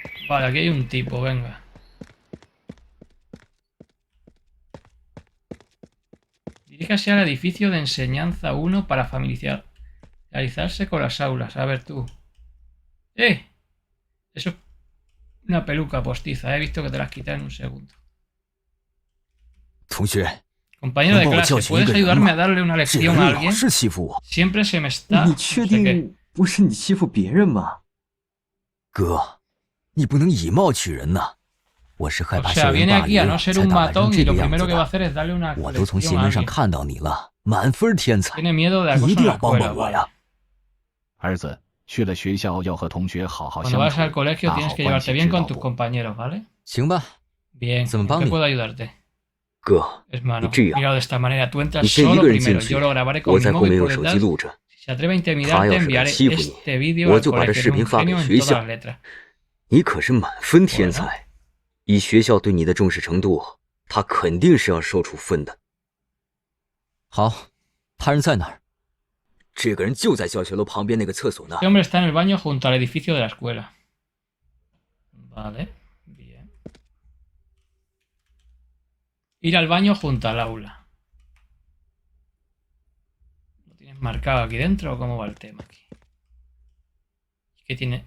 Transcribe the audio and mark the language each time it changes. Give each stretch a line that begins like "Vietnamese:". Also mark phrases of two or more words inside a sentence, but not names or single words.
Spanish: Vale, aquí hay un tipo, venga. Diríjase al edificio de enseñanza 1 para familiarizarse con las aulas. A ver tú. ¡Eh! Eso es una peluca postiza. He visto que te la has quitado en un segundo.
Chinese: 同学，
Spanish: Compañero de
Chinese: 能帮我
Spanish: clase,
Chinese: 教训一
Spanish: ¿puedes
Chinese: 个人
Spanish: ayudarme a
Chinese: 吗？
Spanish: darle una
Chinese: 这
Spanish: lección
Chinese: 人
Spanish: a
Chinese: 老
Spanish: alguien?
Chinese: 是欺负我。
Spanish: Siempre se me está...
Chinese: 你确
Spanish: no sé qué.
Chinese: 定不是你欺负别人吗？哥，你不能以貌取人呐！我是害
Spanish: O
Chinese: 怕
Spanish: sea,
Chinese: 校园
Spanish: viene
Chinese: 霸
Spanish: aquí a
Chinese: 凌
Spanish: no ser
Chinese: 才
Spanish: un
Chinese: 打扮成
Spanish: matón y
Chinese: 这
Spanish: lo
Chinese: 个样
Spanish: primero
Chinese: 子
Spanish: que va a
Chinese: 的。
Spanish: hacer es darle una
Chinese: 我都从
Spanish: lección
Chinese: 新
Spanish: a
Chinese: 闻上
Spanish: alguien.
Chinese: 看到你了，满分天才，
Spanish: Tiene miedo de
Chinese: 你
Spanish: acoso
Chinese: 一
Spanish: en
Chinese: 定
Spanish: la
Chinese: 要帮
Spanish: escuela,
Chinese: 帮我
Spanish: vale.
Chinese: 呀！儿子，去了学校要和同学好好
Spanish: Cuando
Chinese: 相
Spanish: vas al
Chinese: 处，
Spanish: colegio
Chinese: 打
Spanish: tienes
Chinese: 好
Spanish: que
Chinese: 关
Spanish: llevarte
Chinese: 系，
Spanish: bien
Chinese: 知道
Spanish: con tus
Chinese: 不？
Spanish: compañeros, ¿vale?
Chinese: 行吧，
Spanish: Bien,
Chinese: 怎么
Spanish: ¿en
Chinese: 帮
Spanish: qué
Chinese: 你？
Spanish: puedo ayudarte?
Chinese: 哥，
Spanish: Hermano,
Chinese: 这样，
Spanish: míralo de esta manera. Tú
Chinese: 你
Spanish: entras
Chinese: 先一
Spanish: solo
Chinese: 个人进
Spanish: primero.
Chinese: 去，
Spanish: Yo lo grabaré con
Chinese: 我
Spanish: mi
Chinese: 在后
Spanish: móvil
Chinese: 面
Spanish: por
Chinese: 用手机
Spanish: detrás.
Chinese: 录着。
Spanish: Si se atreve a
Chinese: 他
Spanish: intimidarte,
Chinese: 要是敢
Spanish: enviaré
Chinese: 欺负你，
Spanish: este vídeo
Chinese: 我
Spanish: al
Chinese: 就把这
Spanish: colegio.
Chinese: 视
Spanish: Es
Chinese: 频
Spanish: un
Chinese: 发给
Spanish: genio en
Chinese: 学
Spanish: todas
Chinese: 校。
Spanish: las letras.
Chinese: 你可是满分天
Spanish: Bueno.
Chinese: 才，以学校对你的重视程度，他肯定是要受处分的。好，他人在哪儿？这个人就在教学楼旁边那个厕所那
Spanish: Este hombre está en el baño junto al edificio de la escuela. Vale, bien. Ir al baño junto al aula. ¿Lo tienes marcado aquí dentro o cómo va el tema aquí? ¿Qué tiene?